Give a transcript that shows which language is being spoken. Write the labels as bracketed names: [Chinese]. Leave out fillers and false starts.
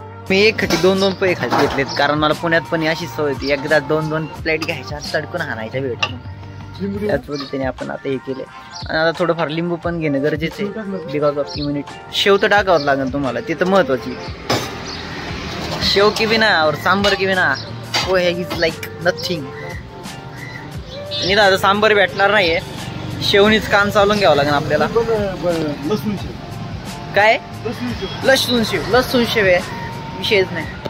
[Marathi] मी एक खटी 2-2 पोहे खाली घेतलेत, कारण मला पुण्यात पण अशी सवय होती, एकदा 2-2 प्लेट घ्यायच्या तडकून हाणायच्या भेटून. त्याच पद्धतीने आपण आता हे केले. आणि आता थोडंफार लिंबू पण घेणं गरजेचं आहे [English] Because of immunity. [Marathi] शेव तर टाकावं लागेल तुम्हाला, ती तर महत्वाची. [Hindi] शेव की बिना और सांबर की बिना पोहे [English] Is like nothing. [Marathi] आणि आता सांबर भेटणार नाहीये, शेवनीच काम चालून घ्यावं लागेल आपल्याला. लसूण काय लसूण शेव आहे, विषयच नाही.